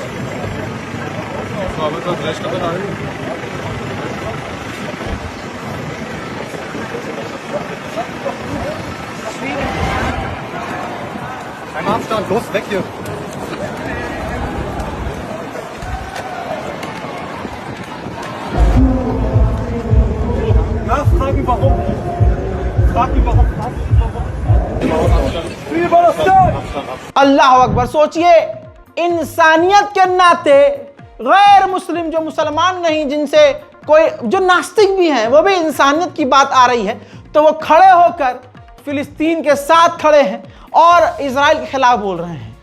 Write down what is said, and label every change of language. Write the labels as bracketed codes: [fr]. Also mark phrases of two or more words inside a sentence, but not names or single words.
[de] Frau wird das Recht dabei dahin. Kein Abstand, los, weg hier. Frag ihn warum. Frag ihn warum. Wie war das denn? [ar] الله أكبر. [hi] सोचिए, इंसानियत के नाते गैर मुस्लिम, जो मुसलमान नहीं, जिनसे कोई, जो नास्तिक भी हैं, वो भी इंसानियत की बात आ रही है, तो वो खड़े होकर फिलिस्तीन के साथ खड़े हैं और इजराइल के खिलाफ बोल रहे हैं।